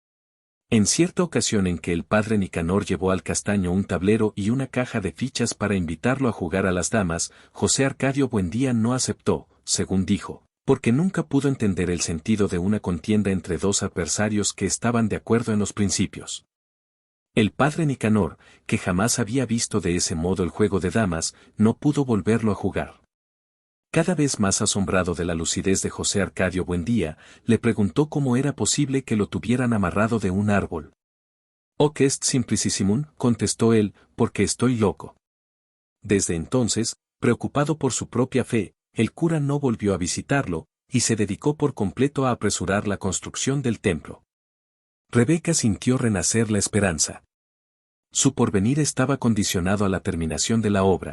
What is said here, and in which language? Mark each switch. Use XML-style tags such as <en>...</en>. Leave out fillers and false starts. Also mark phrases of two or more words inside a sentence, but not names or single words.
<es>En cierta ocasión en que el padre Nicanor llevó al castaño un tablero y una caja de fichas para invitarlo a jugar a las damas, José Arcadio Buendía no aceptó, según dijo, porque nunca pudo entender el sentido de una contienda entre 2 adversarios que estaban de acuerdo en los principios. El padre Nicanor, que jamás había visto de ese modo el juego de damas, no pudo volverlo a jugar. Cada vez más asombrado de la lucidez de José Arcadio Buendía, le preguntó cómo era posible que lo tuvieran amarrado de un árbol.</es> <la>«Hoc est simplicissimum»,</la> <es>contestó él, «porque estoy loco». Desde entonces, preocupado por su propia fe, el cura no volvió a visitarlo, y se dedicó por completo a apresurar la construcción del templo. Rebeca sintió renacer la esperanza. Su porvenir estaba condicionado a la terminación de la obra.</es>